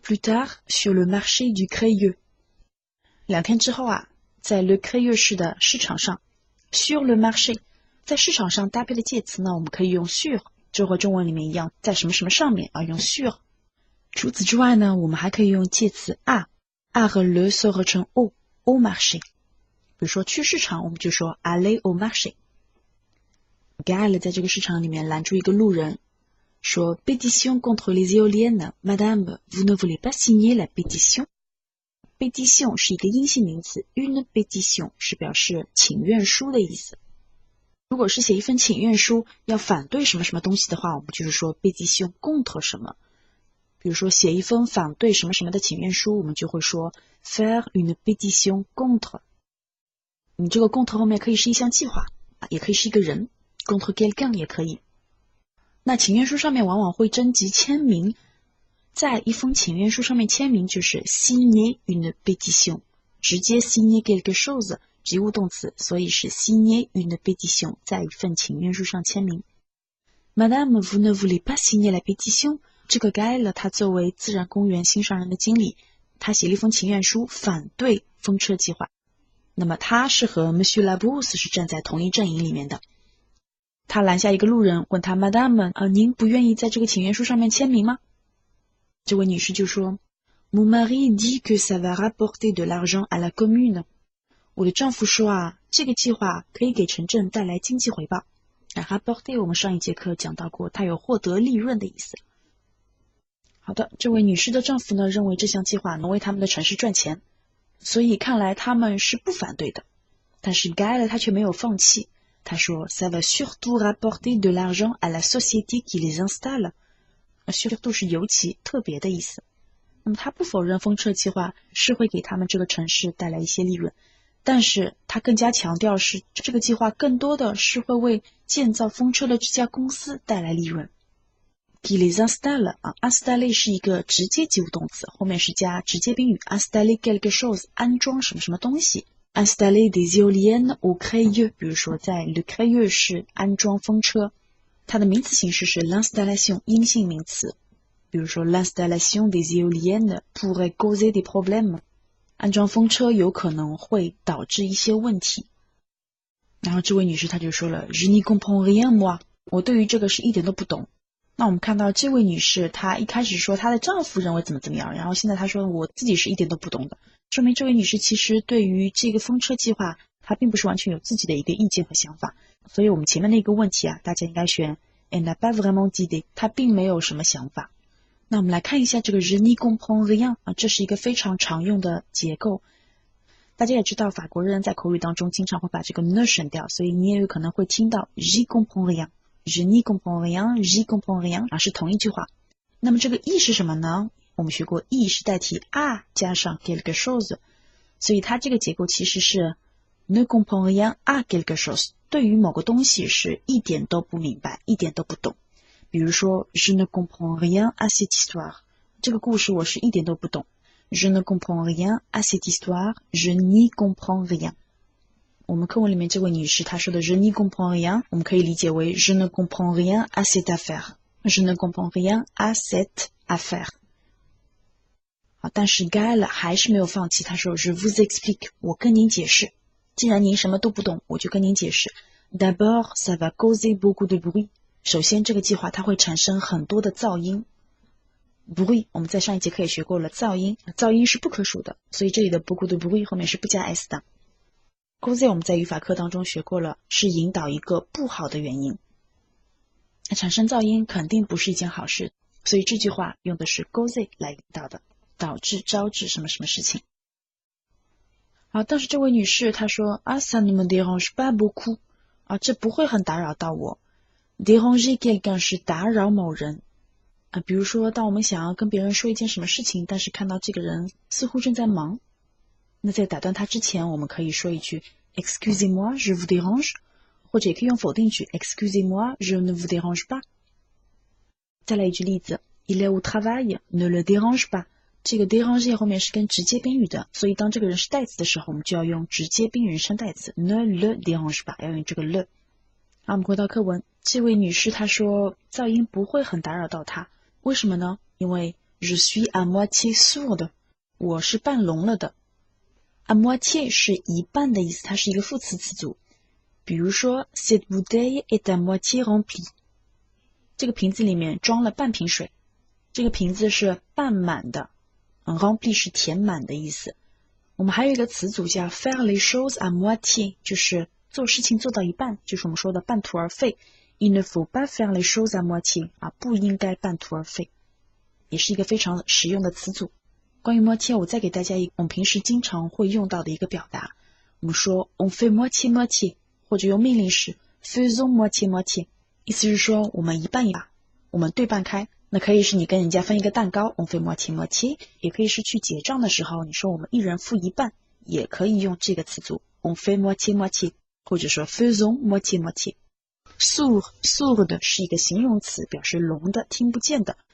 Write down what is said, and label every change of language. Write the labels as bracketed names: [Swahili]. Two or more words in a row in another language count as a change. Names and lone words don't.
[French] plus tard, sur le marché du Crayeux。 [Chinese] 2 天之后啊，在 Le Crayeux 市的市场上 [French] ，sur le marché， [Chinese] 在市场上搭配的介词呢，我们可以用 sur， 就和中文里面一样，在什么什么上面啊，用 sur。除此之外呢，我们还可以用介词 à 和 le 缩合成 [French] au marché。 [Chinese] 比如说去市场，我们就说 [French] aller au marché。 [Chinese] Gaël 在这个市场里面拦住一个路人，说 [French] Pétition contre les éoliennes, Madame, vous ne voulez pas signer la pétition? [Chinese] Pétition 是一个阴性名词 ， [French] une pétition [Chinese] 是表示请愿书的意思。如果是写一份请愿书要反对什么什么东西的话，我们就是说 [French] Pétition contre [Chinese] 什么。比如说写一封反对什么什么的请愿书，我们就会说 [French] faire une pétition contre。 [Chinese] 你这个 contre 后面可以是一项计划，也可以是一个人。 [French] contre quelqu'un [Chinese] 也可以。那请愿书上面往往会征集签名，在一封请愿书上面签名就是 [French] signer une pétition， [Chinese] 直接 [French] signer quelque chose [Chinese] 及物动词，所以是 [French] signer une pétition， [Chinese] 在一份请愿书上签名。 [French] Madame, vous ne voulez pas signer la pétition？ [Chinese] 这个Gaël他作为自然公园新上任的经理，他写了一封请愿书反对风车计划。那么他是和 Monsieur Labrousse 是站在同一阵营里面的。他拦下一个路人，问他 Madame， 您不愿意在这个请愿书上面签名吗？这位女士就说 [French] Mon mari dit que ça va rapporter de l'argent à la commune。 [Chinese] 我的丈夫说啊，这个计划可以给城镇带来经济回报。rapporter 我们上一节课讲到过，它有获得利润的意思。好的，这位女士的丈夫呢，认为这项计划能为他们的城市赚钱，所以看来他们是不反对的。但是 Gaël 他却没有放弃，他说 [French] Ça va surtout rapporter de l'argent à la société qui les installe。 [Chinese] surtout 是尤其特别的意思。那么他不否认风车计划是会给他们这个城市带来一些利润，但是他更加强调是这个计划更多的是会为建造风车的这家公司带来利润。 [French] qui les installe installer [Chinese] 是一个直接及物动词，后面是加直接宾语 [French] installer quelque chose [Chinese] 安装什么什么东西。 [French] installer des éoliennes au Crayeux， [Chinese] 比如说在 Le Crayeux 是安装风车，它的名词形式是 l'installation 阴性名词，比如说 [French] l'installation des éoliennes pourrait causer des problèmes， [Chinese] 安装风车有可能会导致一些问题。然后这位女士她就说了 [French] Je n'y comprends rien moi， [Chinese] 我对于这个是一点都不懂。那我们看到这位女士她一开始说她的丈夫认为怎么怎么样，然后现在她说我自己是一点都不懂的，说明这位女士其实对于这个风车计划她并不是完全有自己的一个意见和想法。所以我们前面的一个问题啊，大家应该选 [French] Elle n'a pas vraiment d'idée， [Chinese] 她并没有什么想法。那我们来看一下这个 [French] Je n'y comprends rien [Chinese] 这是一个非常常用的结构。大家也知道法国人在口语当中经常会把这个 ne 省掉，所以你也有可能会听到 [French] J'y comprends rien。 Je n'y comprends rien, j'y comprends rien [Chinese] 是同一句话。那么这个 e 是什么呢？我们学过 e 是代替 a 加上 [French] quelque chose， [Chinese] 所以它这个结构其实是 [French] ne comprends rien à quelque chose， [Chinese] 对于某个东西是一点都不明白，一点都不懂。比如说 [French] Je ne comprends rien à cette histoire， [Chinese] 这个故事我是一点都不懂。 [French] Je ne comprends rien à cette histoire, je n'y comprends rien。 [Chinese] 我们课文里面这位女士她说的 [French] Je n'y comprends rien， [Chinese] 我们可以理解为 [French] Je ne comprends rien à cette affaire， Je ne comprends rien à cette affaire。 [Chinese] 好，但是 Gaël 还是没有放弃，她说 [French] Je vous explique， [Chinese] 我跟您解释，既然您什么都不懂，我就跟您解释。 [French] D'abord ça va causer beaucoup de bruit， [Chinese] 首先这个计划它会产生很多的噪音。bruit 我们在上一节课也学过了，噪音是不可数的，所以这里的 [French] beaucoup de bruit [Chinese] 后面是不加 s 的。causer 我们在语法课当中学过了，是引导一个不好的原因。产生噪音肯定不是一件好事，所以这句话用的是 causer 来引导的，导致招致什么什么事情。好，但是这位女士她说 [French] ça ne me dérange pas beaucoup， [Chinese] 这不会很打扰到我。 [French] déranger quelqu'un [Chinese] 是打扰某人。比如说当我们想要跟别人说一件什么事情，但是看到这个人似乎正在忙，那在打断他之前，我们可以说一句 [French] Excusez-moi, je vous dérange， [Chinese] 或者也可以用否定句 [French] Excusez-moi, je ne vous dérange pas。 [Chinese] 再来一句例子 [French] Il est au travail, ne le dérange pas。 [Chinese] 这个 déranger 后面是跟直接宾语的，所以当这个人是代词的时候，我们就要用直接宾语人称代词 [French] ne le dérange pas， [Chinese] 要用这个 le。好，我们回到课文，这位女士她说噪音不会很打扰到她，为什么呢？ [French] 因为 Je suis à moitié sourde， [Chinese] 我是半聋了的。 [French] à moitié [Chinese] 是一半的意思，它是一个副词词组。 [French] 比如说 Cette bouteille est à moitié remplie， [Chinese] 这个瓶子里面装了半瓶水，这个瓶子是半满的。remplie 是填满的意思。我们还有一个词组叫 [French] faire les choses à moitié， [Chinese] 就是做事情做到一半，就是我们说的半途而废。 [French] Il ne faut pas faire les choses à moitié， [Chinese] 不应该半途而废，也是一个非常实用的词组。关于 moitié 我再给大家我们平时经常会用到的一个表达，我们说 [French] on fait moitié moitié， [Chinese] 或者用命令式 [French] faisons moitié moitié， [Chinese] 意思是说我们一半一半，我们对半开。那可以是你跟人家分一个蛋糕 [French] on fait moitié moitié， [Chinese] 也可以是去结账的时候你说我们一人付一半，也可以用这个词组 [French] on fait moitié moitié，或者说 faisons moitié moitié。 [Chinese] sourd 是一个形容词，表示聋的听不见的。